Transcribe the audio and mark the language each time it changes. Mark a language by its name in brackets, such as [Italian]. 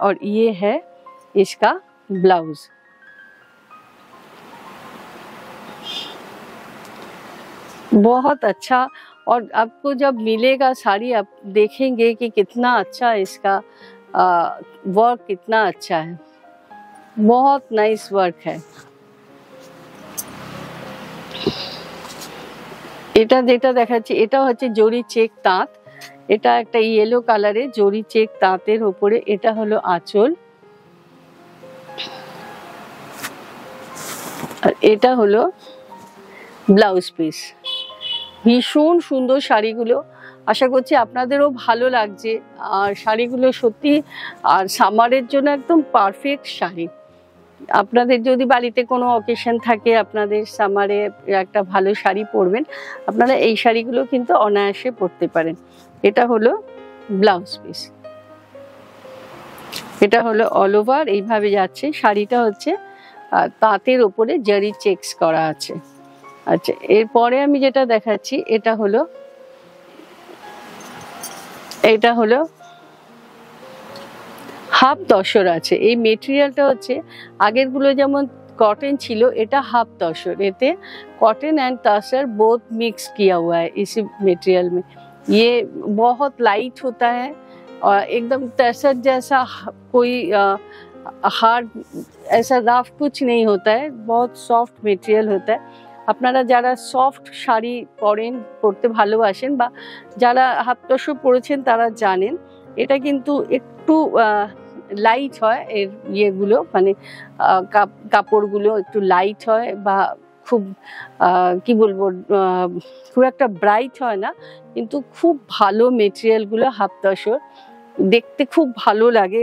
[Hindi] और ये है इसका ब्लाउज, बहुत अच्छा। और आपको जब मिलेगा साड़ी, आप देखेंगे कि कितना अच्छा इसका वर्क, कितना अच्छा है, बहुत नाइस वर्क है। [Bangla] এটা যেটা দেখাচ্ছি, এটা হচ্ছে জরি চেক তাঁত, এটা একটা ইয়েলো কালারের জরি চেক তাঁতের উপরে, এটা হলো আঁচল, আর এটা হলো ব্লাউজ পিস। ভীষণ সুন্দর শাড়িগুলো, আশা করছি আপনাদেরও ভালো লাগছে। আর শাড়িগুলো সত্যি, আর সামারের জন্য একদম পারফেক্ট শাড়ি। আপনাদের যদি বাড়িতে কোনো অকেশন থাকে, আপনাদের সামারে একটা ভালো শাড়ি পরবেন, আপনারা এই শাড়িগুলো কিন্তু অনায়াসে পরতে পারেন। এটা হলো ব্লাউজ পিস, এটা হলো অল ওভার এইভাবে যাচ্ছে। শাড়িটা হচ্ছে তাঁতের ওপরে জারি চেকস করা আছে। আচ্ছা, এরপরে আমি যেটা দেখাচ্ছি, এটা হলো হাফ তসর আছে। এই মেটেরিয়ালটা হচ্ছে আগেরগুলো যেমন कॉटन छिलो, এটা हाफ तसर, এতে cotton and tasar both [Hindi] mix किया हुआ है इसी मटेरियल में। ये बहुत लाइट होता है और एकदम तसर जैसा कोई हार्ड ऐसा रफ कुछ नहीं होता है, बहुत सॉफ्ट मटेरियल होता है। [Bangla] আপনারা যারা সফট শাড়ি পরেন, পরতে ভালোবাসেন, বা যারা হাফ তসর পরেছেন তারা জানেন এটা কিন্তু একটু লাইট হয়, এর ইয়েগুলো মানে কাপড়গুলো একটু লাইট হয়, বা খুব কি বলবো, খুব একটা ব্রাইট হয় না, কিন্তু খুব ভালো মেটেরিয়ালগুলো হাফ তসর, দেখতে খুব ভালো লাগে।